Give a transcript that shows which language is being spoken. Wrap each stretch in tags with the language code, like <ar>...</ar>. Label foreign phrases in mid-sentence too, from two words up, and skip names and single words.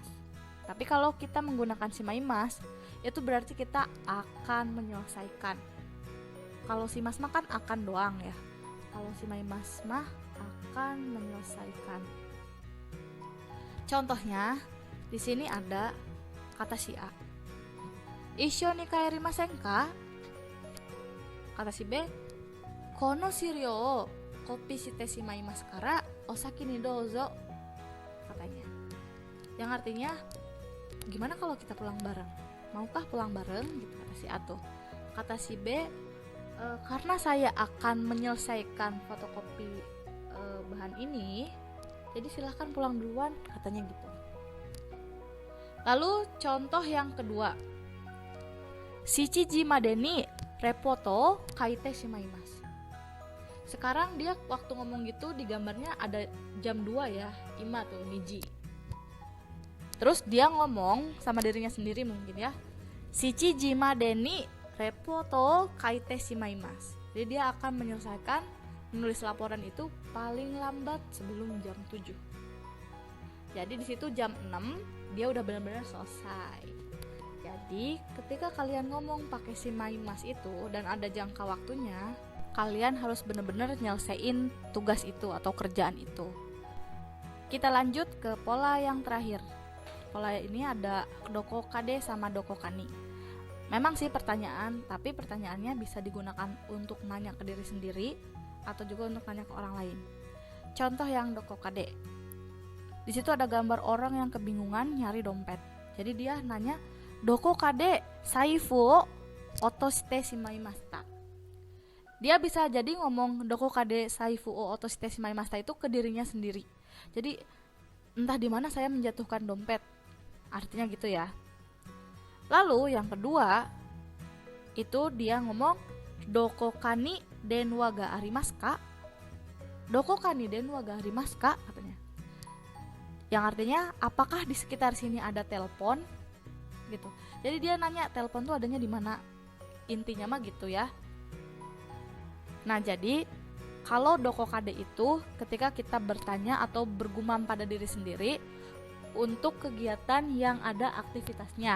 <id>Tapi kalau kita menggunakan shimaimas, itu berarti kita akan menyelesaikan. Kalau shimas mah kan akan doang ya. Kalau shimaimas mah akan menyelesaikan. Contohnya, di sini ada kata si A.</id> <ja>一緒に帰りませんか?</ja> <id>Kata si B,</id> <ja>この資料をコピーしてしまいますからお先にどうぞ,</ja> <id>katanya. Yang artinya, gimana kalau kita pulang bareng? Maukah pulang bareng? Gitu kata si A tuh. Kata si B, karena saya akan menyelesaikan fotokopi bahan ini, jadi silahkan pulang duluan, katanya gitu. Lalu contoh yang kedua,</id> <ja>七時までにレポート書いてしまいます.</ja> <id>Sekarang dia waktu ngomong gitu di gambarnya ada jam 2 ya, ima tuh, niji. Terus dia ngomong sama dirinya sendiri mungkin ya,</id> <ja>七時までにレポート書いてしまいます.</ja> <id>Jadi dia akan menyelesaikan menulis laporan itu paling lambat sebelum jam 7. Jadi di situ jam 6 dia udah benar-benar selesai. Jadi ketika kalian ngomong pakai shimaimasu itu dan ada jangka waktunya, kalian harus benar-benar nyelesain tugas itu atau kerjaan itu. Kita lanjut ke pola yang terakhir. Pola ini ada</id> <ja>どこかで</ja> <id>sama</id> <ja>どこかに.</ja> <id>Memang sih pertanyaan, tapi pertanyaannya bisa digunakan untuk nanya ke diri sendiri atau juga untuk nanya ke orang lain. Contoh yang</id> <ja>どこかで.</ja> <id>Di situ ada gambar orang yang kebingungan nyari dompet. Jadi dia nanya,</id> <ja>"どこかで財布落としてしまいました."</ja> <id>Dia bisa jadi ngomong</id> <ja>どこかで財布落としてしまいました</ja> <id>itu ke dirinya sendiri. Jadi entah di mana saya menjatuhkan dompet. Artinya gitu ya. Lalu yang kedua itu dia ngomong</id> <ja>どこかに電話がありますか? どこかに電話がありますか?</ja> <id>Katanya. Yang artinya apakah di sekitar sini ada telepon? Gitu. Jadi dia nanya telepon tuh adanya di mana? Intinya mah gitu ya. Nah, jadi kalau</id> <ja>どこかで</ja> <id>itu ketika kita bertanya atau bergumam pada diri sendiri untuk kegiatan yang ada aktivitasnya.</id>